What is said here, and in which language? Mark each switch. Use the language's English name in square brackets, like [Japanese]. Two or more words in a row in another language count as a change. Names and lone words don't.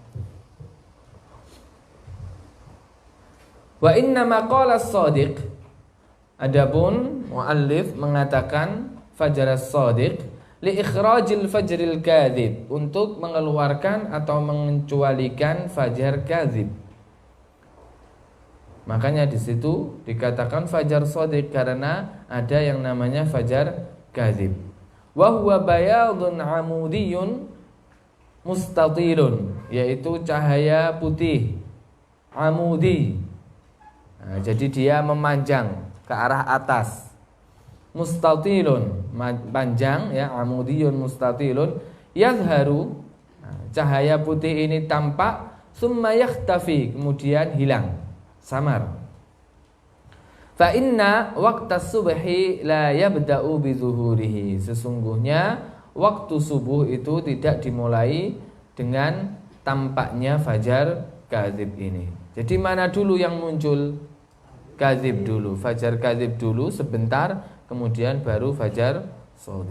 [Arabic] وإنما قال صادق, [Indonesian] adapun muallif mengatakan fajar shadiq [Arabic] لإخراج الفجر الكاذب, [Indonesian] untuk mengeluarkan atau mengecualikan fajar kadzib. Makanya di situ dikatakan fajar shadiq karena ada yang namanya fajar kadzib. [Arabic] وهو بياض عمودي مستطير, [Indonesian] yaitu cahaya putih amudi. Nah, jadi dia memanjang ke arah atas. Mustatilun, panjang, ya, [Arabic] عمودي مستطيل يظهر, [Indonesian] cahaya putih ini tampak, [Arabic] ثم يختفي, [Indonesian] kemudian hilang, samar. [Arabic] فإن وقت الصبح لا يبدأ بظهوره, [Indonesian] sesungguhnya waktu subuh itu tidak dimulai dengan tampaknya fajar kadzib ini. Jadi mana dulu yang muncul? Kadzib dulu, fajar kadzib dulu sebentar, kemudian baru fajar shadiq.